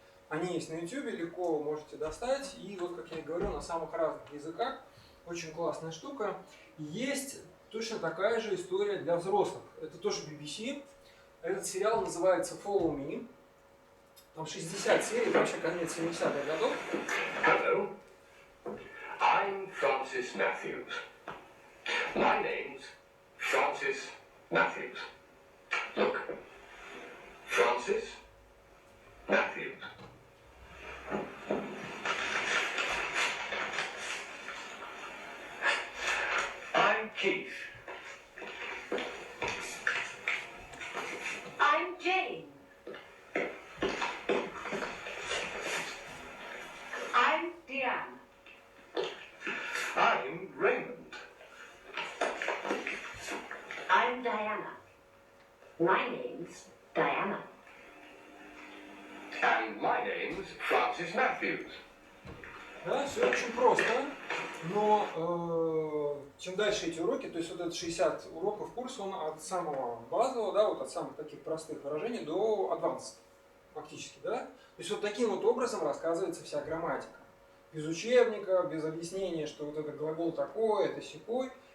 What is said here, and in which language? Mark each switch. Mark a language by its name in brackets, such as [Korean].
[Russian] Они есть на YouTube, легко можете достать, и вот, как я и говорю, на самых разных языках, очень классная штука. Есть точно такая же история для взрослых, это тоже BBC, этот сериал называется Follow Me. Там 60 серий, это вообще конец 70-х годов. [English] Hello, I'm Francis Matthews. My name's Francis Matthews. Look, Francis Matthews. I'm Keith. I'm Jane. I'm Diana. I'm Raymond. I'm Diana. My name's Diana. And my name's Francis Matthews. [Russian] Да, все очень просто, но чем дальше эти уроки, то есть вот этот 60 уроков курса, он от самого базового, да, вот от самых таких простых выражений до advanced, фактически, да. То есть вот таким вот образом рассказывается вся грамматика. Без учебника, без объяснения, что вот этот глагол такой, это сякой.